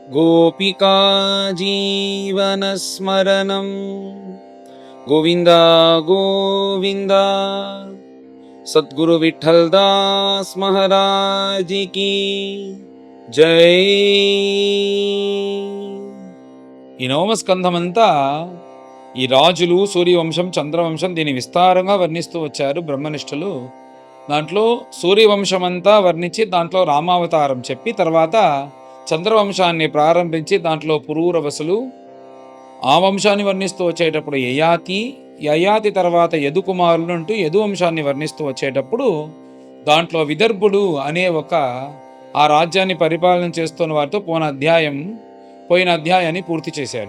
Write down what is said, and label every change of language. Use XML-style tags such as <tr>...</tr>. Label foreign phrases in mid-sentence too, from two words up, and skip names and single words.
<sa>गोपिका जीवनस्मरणं गोविन्द गोविन्द।</sa> <hi>सद्गुरु विठ्ठल दास महाराज की జై।</hi> <te>ఈ నవమ స్కంధమంతా ఈ రాజులు, సూర్యవంశం, చంద్రవంశం దీని విస్తారంగా వర్ణిస్తూ వచ్చారు బ్రహ్మనిష్ఠులు. దాంట్లో సూర్యవంశం అంతా వర్ణించి దాంట్లో రామావతారం చెప్పి తర్వాత చంద్రవంశాన్ని ప్రారంభించి దాంట్లో పురూరవసులు, ఆ వంశాన్ని వర్ణిస్తూ వచ్చేటప్పుడు యయాతి తర్వాత యదుకుమారులు అంటూ యదువంశాన్ని వర్ణిస్తూ వచ్చేటప్పుడు దాంట్లో విదర్భుడు అనే ఒక ఆ రాజ్యాన్ని పరిపాలన చేస్తున్న వారితో పోయిన అధ్యాయాన్ని పూర్తి చేశారు.</te>